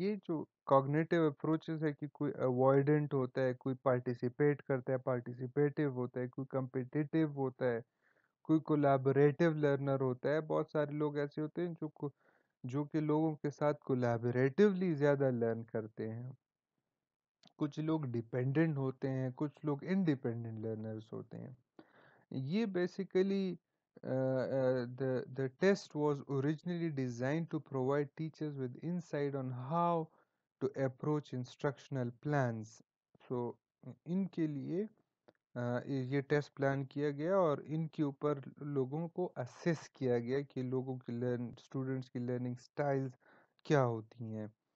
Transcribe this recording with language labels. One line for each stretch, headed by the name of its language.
Urdu: یہ جو cognitive approaches ہے کہ کوئی اوائڈنٹ ہوتا ہے، کوئی پارٹیسپیٹ کرتا ہے، پارٹیسپیٹیو ہوتا ہے، کوئی کمپیٹیٹیو ہوتا ہے، کوئی کولیبوریٹیو لرنر ہوتا ہے. بہت سارے لوگ ایسے ہوتے ہیں جو کہ لوگوں کے ساتھ کولیبوریٹیولی زیادہ لرن کرتے ہیں. کچھ لوگ ڈیپینڈنٹ ہوتے ہیں، کچھ لوگ انڈیپینڈنٹ لرنرز ہوتے ہیں. یہ basically
English: the test was originally designed to provide teachers with insight on how to approach instructional plans.
Urdu: So ان کے لیے یہ ٹیسٹ پلان کیا گیا اور ان کے اوپر لوگوں کو اسیس کیا گیا کہ لوگوں کی اسٹوڈنٹس کی لرننگ سٹائلز کیا ہوتی ہیں.